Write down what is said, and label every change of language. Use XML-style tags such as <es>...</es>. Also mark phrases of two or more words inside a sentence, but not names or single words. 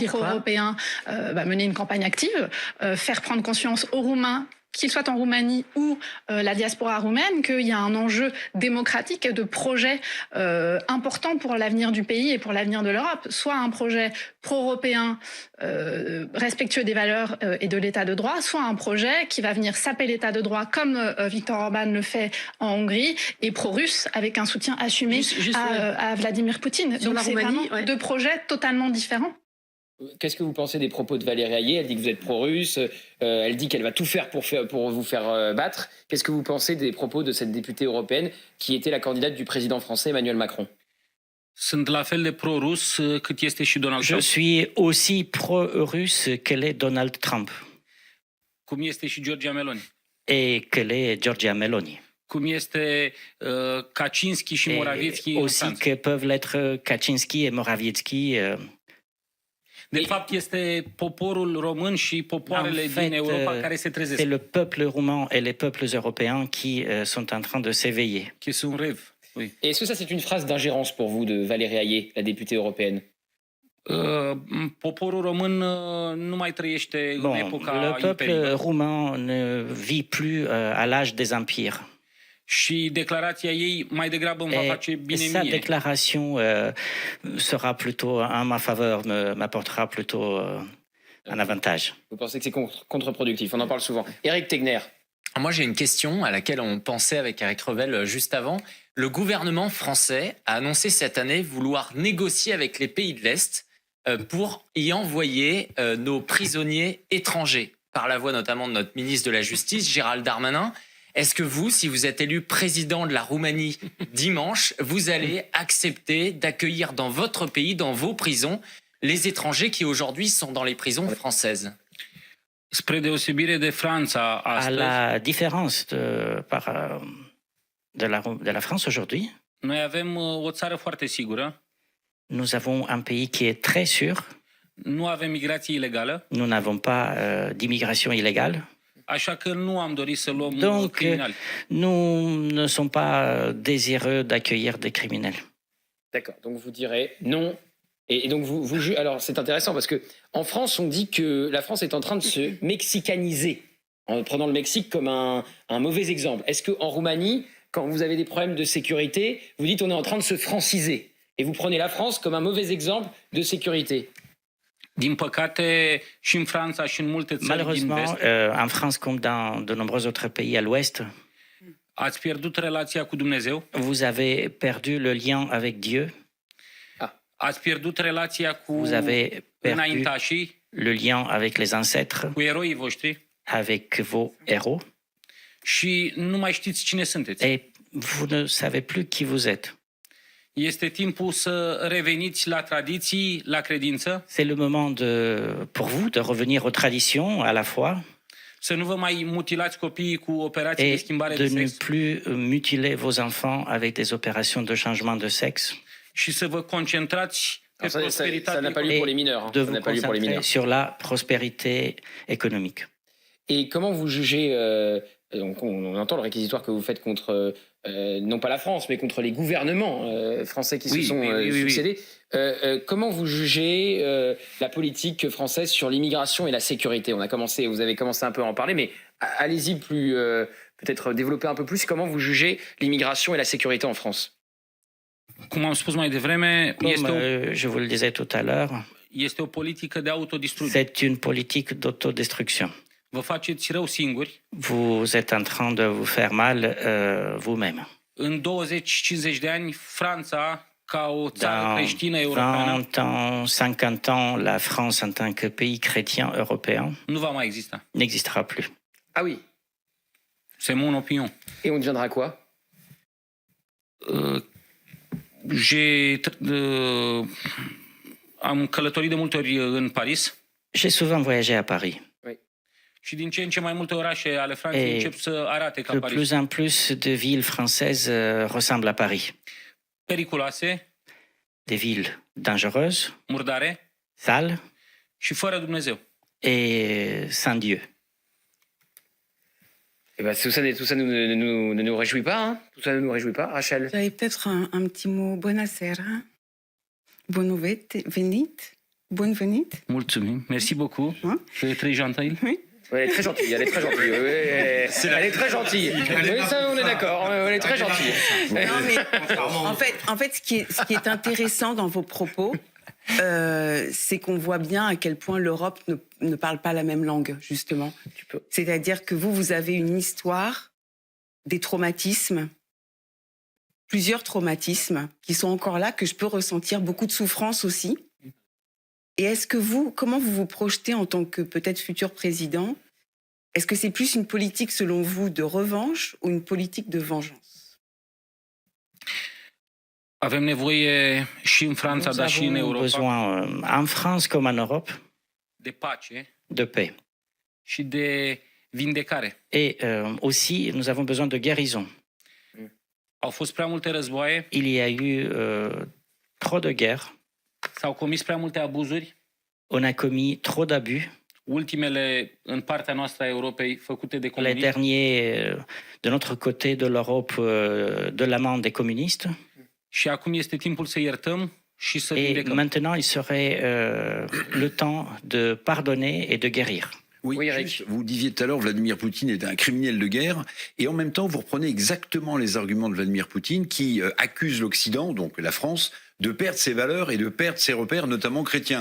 <fr>pro-européen, mener une campagne active, faire prendre conscience aux Roumains, qu'ils soient en Roumanie ou la diaspora roumaine, qu'il y a un enjeu démocratique et de projet important pour l'avenir du pays et pour l'avenir de l'Europe, soit un projet pro-européen respectueux des valeurs et de l'état de droit, soit un projet qui va venir saper l'état de droit comme Viktor Orban le fait en Hongrie et pro-russe avec un soutien assumé à Vladimir Poutine. Donc c'est vraiment deux projets totalement différents. Qu'est-ce que vous pensez des propos de Valérie Hayé? Elle dit que vous êtes pro-russe, elle dit qu'elle va tout faire pour vous faire battre. Qu'est-ce que vous pensez des propos de cette députée européenne qui était la candidate du président français Emmanuel Macron?</fr> <ro>Sunt la fel de pro-rus cât este și Donald</ro> <fr>Je</fr> <ro>Trump.</ro> <fr>suis aussi pro-russe que l'est Donald Trump</fr> <ro>Cum este și Giorgia Meloni.</ro> <fr>et que l'est Giorgia Meloni.</fr> <ro>Cum este Kaczynski și Morawiecki în</ro> <fr>Aussi</fr> <ro>Franța.</ro> <fr>que peuvent l'être Kaczynski et Morawiecki.</fr> <ro>De fapt, este poporul român și popoarele din Europa care se trezesc.</ro> <fr>C'est le peuple roumain et les peuples européens qui sont en train de s'éveiller. Qui sunt rêve. Oui. Et est-ce que ça, c'est une phrase d'ingérence pour vous de Valérie Hayé, la députée européenne?</fr> <ro>Poporul român nu mai trăiește în</ro> <fr>Bon,</fr> <ro>epoca</ro> <fr>le peuple</fr> <ro>Imperiului.</ro> <fr>roumain ne vit plus à l'âge des empires.</fr> <ro>Și declarația ei mai degrabă îmi va face bine</ro> <fr>Sa</fr> <ro>mie.</ro> <fr>déclaration sera plutôt en ma faveur, m'apportera plutôt un avantage. Vous pensez que c'est contre-productif? On en parle souvent. Éric Tegner. Moi, j'ai une question à laquelle on pensait avec Eric Revel juste avant. Le gouvernement français a annoncé cette année vouloir négocier avec les pays de l'Est pour y envoyer nos prisonniers étrangers, par la voix notamment de notre ministre de la Justice, Gérald Darmanin. Est-ce que vous, si vous êtes élu président de la Roumanie dimanche, vous allez accepter d'accueillir dans votre pays, dans vos prisons, les étrangers qui aujourd'hui sont dans les prisons françaises?</fr> <ro>Spre deosebire de Franța</ro> <fr>À</fr> <ro>astăzi,</ro> <fr>la différence de la France aujourd'hui,</fr> <ro>noi avem o țară foarte sigură,</ro> <fr>nous avons un pays qui est très sûr.</fr> <ro>nu avem migrație ilegală,</ro> <fr>Nous n'avons pas d'immigration illégale.</fr> <ro>așa că nu am dorit să luăm</ro> <fr>Donc,</fr> <ro>criminali.</ro> <fr>nous ne sommes pas désireux d'accueillir des criminels. D'accord. Donc vous direz non. Et donc alors c'est intéressant parce que en France on dit que la France est en train de se mexicaniser en prenant le Mexique comme un mauvais exemple. Est-ce que en Roumanie, quand vous avez des problèmes de sécurité, vous dites on est en train de se franciser et vous prenez la France comme un mauvais exemple de sécurité?</fr> <ro>Din păcate, și în Franța și în multe țări din</ro> <fr>Malheureusement,</fr> <ro>vest,</ro> <fr>en France comme dans de nombreux autres pays à l'Ouest,</fr> <ro>ați pierdut relația cu Dumnezeu,</ro> <fr>vous avez perdu le lien avec Dieu,</fr> <ro>ați pierdut relația cu</ro> <fr>vous avez perdu</fr> <ro>înaintașii,</ro> <fr>le lien avec les ancêtres,</fr> <ro>cu eroii voștri</ro> <fr>avec vos héros,</fr> <ro>și nu mai știți cine sunteți.</ro> <fr>et vous ne savez plus qui vous êtes.</fr> <ro>Este timpul să reveniți la tradiții, la credință,</ro> <fr>C'est le moment pour vous de revenir aux traditions à la foi</fr> <ro>să nu vă mai mutilați copiii cu operații de</ro> <fr>et</fr> <ro>schimbare de de</ro> <fr>ne</fr> <ro>sex</ro> <fr>plus mutiler vos enfants avec des opérations de changement de sexe</fr> <ro>și să vă concentrați pe</ro> <fr>Alors, ça</fr> <ro>prosperitate</ro> <fr>n'a pas lieu pour les mineurs. hein. de Ça vous n'a pas lieu pour les concentrer mineurs. sur la prospérité économique. Et comment vous jugez donc on entend le réquisitoire que vous faites contre non pas la France, mais contre les gouvernements français qui se sont succédés. Comment vous jugez la politique française sur l'immigration et la sécurité? Vous avez commencé un peu à en parler, mais allez-y plus, peut-être développer un peu plus. Comment vous jugez l'immigration et la sécurité en France?</fr> <ro>cum am spus mai devreme,</ro> <fr>je vous le disais tout à l'heure,</fr> <ro>este o politică de autodistrugere.</ro> <fr>c'est une politique d'autodestruction.</fr> <ro>Vă faceți rău singuri.</ro> <fr>Vous êtes en train de vous faire mal vous-même.</fr> <ro>În 20-50 de ani, Franța, ca o țară creștină europeană,</ro> <fr>20 ans, 50 ans, la France en tant que pays chrétien européen</fr> <ro>nu va mai exista.</ro> <fr>n'existera plus. Ah oui. C'est mon opinion. Et on deviendra quoi?</fr> <ro>Am călătorit de multe ori în Paris.</ro> <fr>J'ai souvent voyagé à Paris.</fr> <ro>Și din ce în ce mai multe orașe ale Franței încep să arate ca</ro> <fr>de</fr> <ro>Paris.</ro> <fr>plus en plus de villes françaises ressemblent à Paris.</fr> <ro>Periculoase,</ro> <fr>des villes dangereuses,</fr> <ro>murdare</ro> <fr>sales</fr> <ro>și fără Dumnezeu.</ro> <fr>Et sans Dieu. Eh ben, tout ça ne nous réjouit pas, hein? Tout ça ne nous réjouit pas, Rachel. J'avais peut-être un petit mot. Buonasera.</fr> <ro>Bun venit. Mulțumim.</ro> <fr>Merci beaucoup. C'est très gentil. Oui. Elle est très gentille, elle est très gentille. Oui, elle est très gentille. Oui, ça, on est d'accord. Elle est très gentille. Non, mais en fait, ce qui est intéressant dans vos propos, c'est qu'on voit bien à quel point l'Europe ne parle pas la même langue, justement. C'est-à-dire que vous avez une histoire, des traumatismes, plusieurs traumatismes qui sont encore là, que je peux ressentir, beaucoup de souffrance aussi. Et est-ce que comment vous vous projetez en tant que peut-être futur président? Est-ce que c'est plus une politique, selon vous, de revanche ou une politique de vengeance?</fr> <ro>Avem nevoie și în Franța, dar și în Europa,</ro> <fr>besoin, en France comme en Europe,</fr> <ro>de pace</ro> <fr>de paix.</fr> <ro>și de vindecare.</ro> <fr>Et aussi, nous avons besoin de guérison.</fr> <ro>Au fost prea multe războaie.</ro> <fr>Il y a eu trop de guerres.</fr> <ro>S-au comis prea multe abuzuri.</ro> <fr>On a commis trop d'abus.</fr> <ro>Ultimele în partea noastră a Europei făcute de comuniști.</ro> <fr>Les derniers de notre côté de l'Europe de la main des communistes.</fr> <ro>Și acum este timpul să iertăm și să vindecăm.</ro> <fr>Et maintenant, il serait le temps de pardonner et de guérir. Oui, Eric. Vous disiez tout à l'heure, Vladimir Poutine est un criminel de guerre, et en même temps, vous reprenez exactement les arguments de Vladimir Poutine, qui accuse l'Occident, donc la France, de perdre ses valeurs et de perdre ses repères, notamment chrétiens.</fr>